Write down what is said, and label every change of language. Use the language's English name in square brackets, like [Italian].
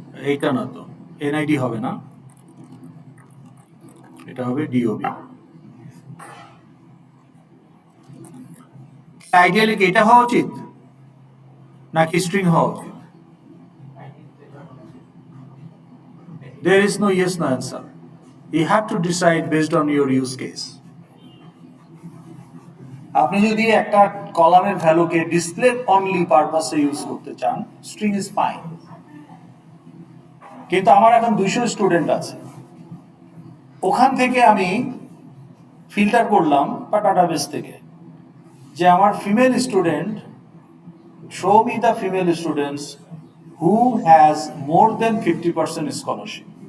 [Bangla] এইটা না, তো এনআইডি হবে না, এটা হবে ডিওবি। আইডিয়ালি কি এটা হওয়া উচিত নাকি স্ট্রিং হওয়া উচিত? [English] There is no yes no answer. You have to decide based on your use case. [Bangla] আপনি যদি একটা কলামের ভ্যালুকে ডিসপ্লে অনলি পারপাসে ইউজ করতে চান, [English] String is fine. [Bangla] কিন্তু আমার এখন 200 স্টুডেন্ট আছে, ওখান থেকে আমি ফিল্টার করলাম বা ডাটাবেস থেকে যে আমার female student, [English] show me the female students who has more than 50% scholarship।